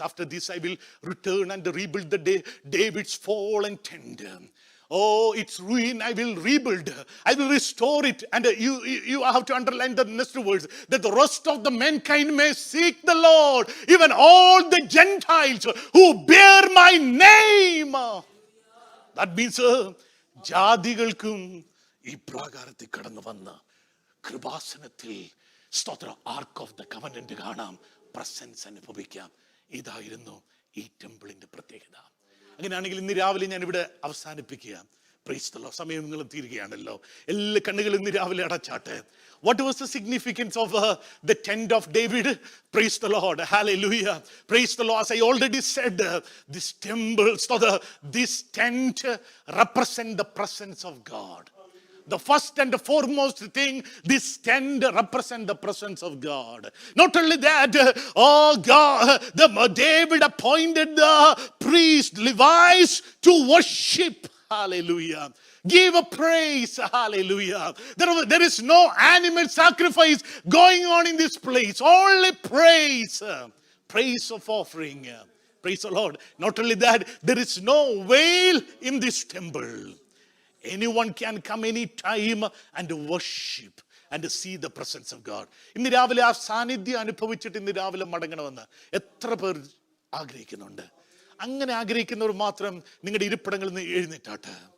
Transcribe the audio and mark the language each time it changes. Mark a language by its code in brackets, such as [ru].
[en] After this I will return and rebuild the David's fallen tent. Oh, its ruin I will rebuild. I will restore it. And you have to underline the next words. That the rest of the mankind may seek the Lord. Even all the Gentiles who bear my name. That means [ml] ജാതികൾക്കും ഈ പ്രാകാരത്തിൽ കടന്നു വന്ന കൃപാസനത്തിൽ സ്തോത്ര arc of the covenant കാണാം, presence അനുഭവിക്കാം. ഇതായിരുന്നു ഈ ടെമ്പിളിന്റെ പ്രത്യേകത. അങ്ങനെയാണെങ്കിൽ ഇന്ന് രാവിലെ ഞാൻ ഇവിടെ അവസാനിപ്പിക്കുക. [en] Praise the Lord. [ml] സമയം നിങ്ങൾ തീരുകയാണല്ലോ. എല്ലാ കണ്ണുകളും ഇന്ന് രാവിലെ അടച്ചാട്ടെ. [en] What was the significance of the tent of David? Praise the Lord. Hallelujah. Praise the Lord. As I already said, this temple, this tent represents the presence of God. The first and the foremost thing, this tent represents the presence of God. Not only that, oh God, David appointed the priest, Levites, to worship. Hallelujah. Give a praise. Hallelujah. There is no animal sacrifice going on in this place. Only praise. Praise of offering. Praise the Lord. Not only that, there is no veil in this temple. Anyone can come any time and worship and see the presence of God. [ml] ഇന്ന് രാവിലെ ആ സാന്നിധ്യം അനുഭവിച്ചിട്ട് ഇന്ന് രാവിലെ മടങ്ങണമെന്ന് എത്ര പേർ ആഗ്രഹിക്കുന്നുണ്ട്? അങ്ങനെ ആഗ്രഹിക്കുന്നവർ മാത്രം നിങ്ങളുടെ ഇരിപ്പിടങ്ങളിൽ നിന്ന് എഴുന്നേറ്റാട്ടെ.